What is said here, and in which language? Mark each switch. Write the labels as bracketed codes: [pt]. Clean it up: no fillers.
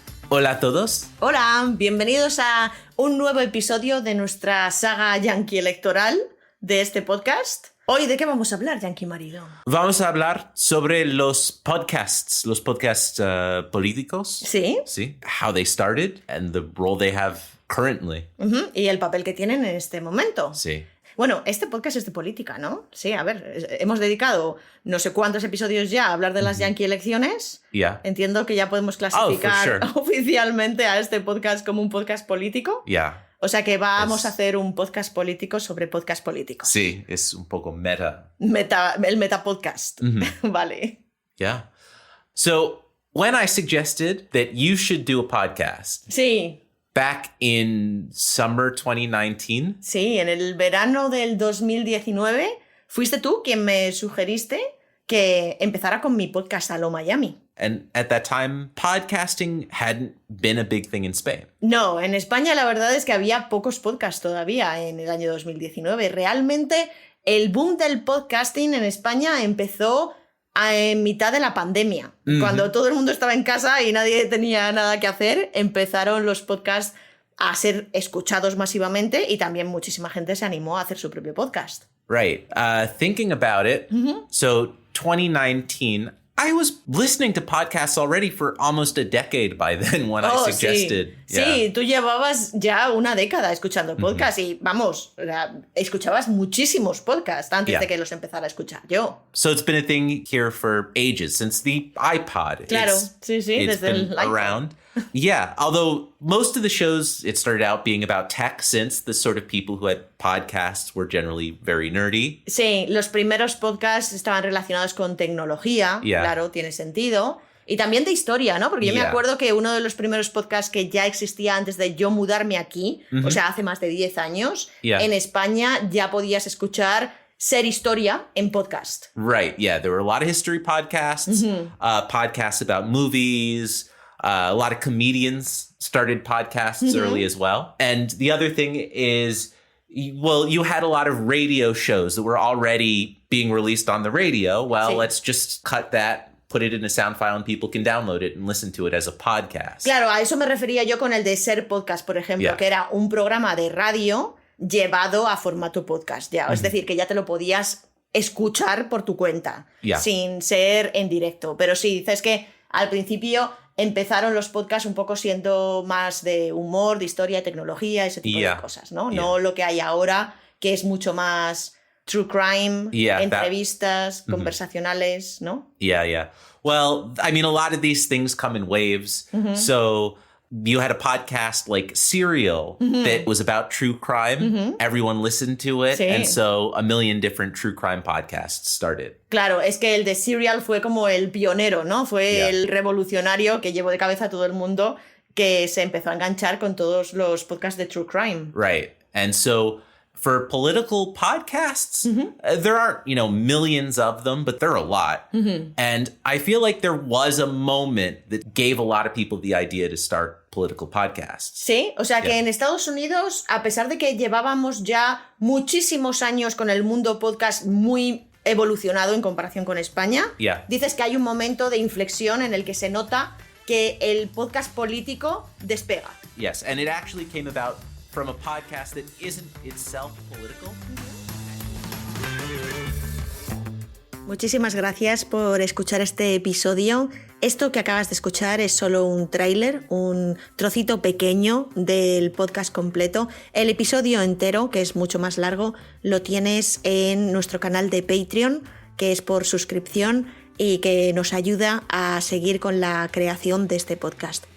[es] Hola a todos. Hola, bienvenidos a un nuevo episodio de nuestra saga Yankee electoral de este podcast. Hoy, ¿de qué vamos a hablar, Yankee Marido? Vamos a hablar sobre los podcasts políticos. Sí. Sí. [en] How they started and the role they have currently. [es] Y el papel que tienen en este momento. Sí. Bueno, este podcast es de política, ¿no? Sí, a ver, hemos dedicado no sé cuántos episodios ya a hablar de las Yankee elecciones. [en] Yeah. [es] Entiendo que ya podemos clasificar oficialmente a este podcast como un podcast político. [en] Yeah. [es] O sea que vamos a hacer un podcast político sobre podcast políticos. Sí, es un poco meta. El metapodcast. Vale. [en] Yeah. So, when I suggested that you should do a podcast. [es] Sí. [en] Back in summer 2019. [es] Sí, en el verano del 2019 fuiste tú quien me sugeriste que empezara con mi podcast Aló Miami. [en] And at that time, podcasting hadn't been a big thing in Spain. [es] No, en España la verdad es que había pocos podcasts todavía en el año 2019. Realmente el boom del podcasting en España empezó en mitad de la pandemia. Cuando todo el mundo estaba en casa y nadie tenía nada que hacer, empezaron los podcasts a ser escuchados masivamente y también muchísima gente se animó a hacer su propio podcast. [en] Right. Thinking about it, so 2019, I was listening to podcasts already for almost a decade by then when I suggested. [es] Sí. Sí, tú llevabas ya una década escuchando podcasts y vamos, escuchabas muchísimos podcasts antes de que los empezara a escuchar yo. [en] So it's been a thing here for ages, since the iPod. [es] Claro, sí, desde el iPod. [en] Around. Yeah, although most of the shows, it started out being about tech, since the sort of people who had podcasts were generally very nerdy. [es] Sí, los primeros podcasts estaban relacionados con tecnología, claro, tiene sentido. Y también de historia, ¿no? Porque yo me acuerdo que uno de los primeros podcasts que ya existía antes de yo mudarme aquí, o sea, hace más de 10 años, en España ya podías escuchar Ser Historia en podcast. [en] Right, yeah. There were a lot of history podcasts, podcasts about movies. A lot of comedians started podcasts early as well. And the other thing is, well, you had a lot of radio shows that were already being released on the radio. Well, let's just cut that, put it in a sound file, and people can download it and listen to it as a podcast. [es] Claro, a eso me refería yo con el de Ser Podcast, por ejemplo, que era un programa de radio llevado a formato podcast. Ya. Es decir, que ya te lo podías escuchar por tu cuenta, sin ser en directo. Pero sí, dices que al principio empezaron los podcasts un poco siendo más de humor, de historia, tecnología, ese tipo de cosas, ¿no? No lo que hay ahora, que es mucho más true crime, entrevistas, conversacionales, ¿no? [en] Yeah. Well, I mean, a lot of these things come in waves. So you had a podcast like Serial that was about true crime. Everyone listened to it. [es] Sí. [en] And so a million different true crime podcasts started. [es] Claro, es que el de Serial fue como el pionero, ¿no? Fue el revolucionario que llevó de cabeza a todo el mundo, que se empezó a enganchar con todos los podcasts de true crime. [en] Right. And so for political podcasts, there aren't, millions of them, but there are a lot. And I feel like there was a moment that gave a lot of people the idea to start political podcasts. [es] Sí, o sea que en Estados Unidos, a pesar de que llevábamos ya muchísimos años con el mundo podcast muy evolucionado en comparación con España, dices que hay un momento de inflexión en el que se nota que el podcast político despega. [en] Yes, and it actually came about from a podcast that isn't itself political. [es] Muchísimas gracias por escuchar este episodio. Esto que acabas de escuchar es solo un tráiler, un trocito pequeño del podcast completo. El episodio entero, que es mucho más largo, lo tienes en nuestro canal de Patreon, que es por suscripción y que nos ayuda a seguir con la creación de este podcast.